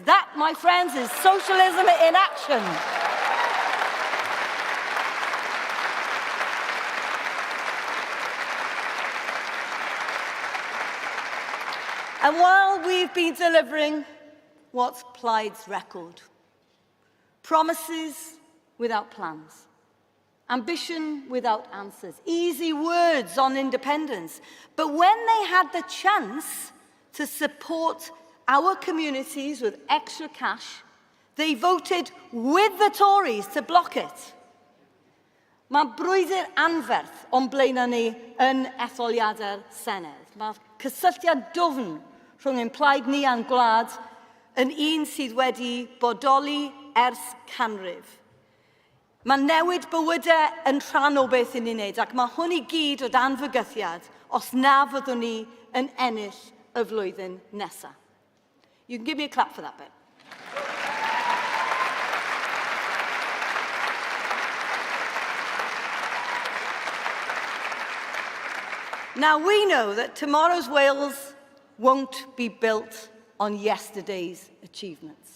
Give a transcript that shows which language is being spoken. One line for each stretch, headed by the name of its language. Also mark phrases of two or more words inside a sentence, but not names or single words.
English: That, my friends, is socialism in action. And while we've been delivering what's Plaid's record, promises without plans, ambition without answers, easy words on independence. But when they had the chance to support our communities with extra cash, they voted with the Tories to block it.
Welsh: Mae brwydr anferth o'n blaenau ni yn etholiadau'r Senedd. Mae cysylltiad dwfn rhwng ein plaid ni a'n gwlad yn un sydd wedi bodoli ers canrif. Mae newid bywydau yn rhan o beth yn ei wneud, ac mae hwn i gyd o dan fygythiad os na fyddwn ni yn ennill y flwyddyn nesaf.
English: You can give me a clap for that bit. Now, we know that tomorrow's Wales won't be built on yesterday's achievements.